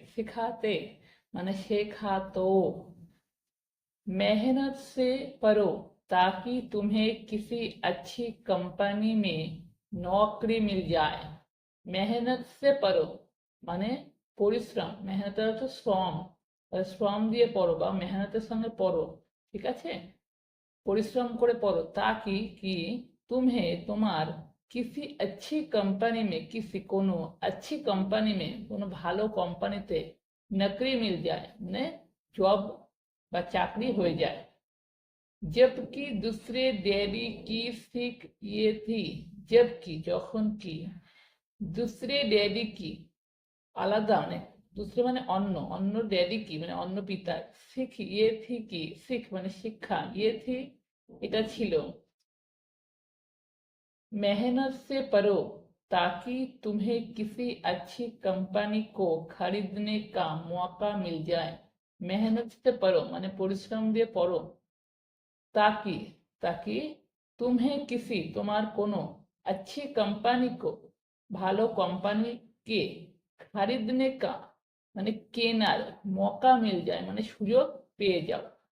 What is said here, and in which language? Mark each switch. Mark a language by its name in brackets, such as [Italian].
[Hindi] सिखाते माने শেখাতো। मेहनत से पढ़ो ताकि तुम्हें किसी अच्छी कंपनी में नौकरी मिल जाए। मेहनत से पढ़ो [Bangla] মানে পরিশ্রম, মেহনতের অর্থ শ্রম, শ্রম দিয়ে পড়ো বা মেহনতের সঙ্গে পড়ো, ঠিক আছে, পরিশ্রম করে পড়ো [Hindi] ताकि कि तुम्हें [Bangla] তোমার [Hindi] किसी अच्छी कंपनी में किसी [Bangla] কোনো [Hindi] अच्छी कंपनी में [Bangla] কোনো ভালো কোম্পানিতে [Hindi] नौकरी मिल जाए [Bangla] মানে জব বা চাকরি হয়ে যায়। [Hindi] जबकि दूसरे डैडी की सीख ये थी। जबकि [Bangla] যখন কি [Hindi] दूसरे डैडी की [Bangla] আলাদা মানে [Hindi] दूसरे [Bangla] মানে অন্য, অন্য ড্যাডি কি মানে অন্য পিতা, [Hindi] শিখ ইয়ে থি কি শিখ [Bangla] মানে শিক্ষা, [Hindi] ইয়ে থি [Bangla] এটা ছিল, [Hindi] मेहनत से पढ़ो ताकि तुम्हें किसी अच्छी कंपनी को खरीदने का मौका मिल जाए। मेहनत से पढ़ो [Bangla] মানে পরিশ্রম দিয়ে পড়ো [Hindi] ताकि ताकि तुम्हें किसी [Bangla] তোমার কোনো [Hindi] अच्छी कंपनी को [Bangla] ভালো কোম্পানি কে [Hindi] खरीदने का [Bangla] মানে কেনার [Hindi] मौका मिल जाए [Bangla] মানে সুযোগ পেয়ে যাও।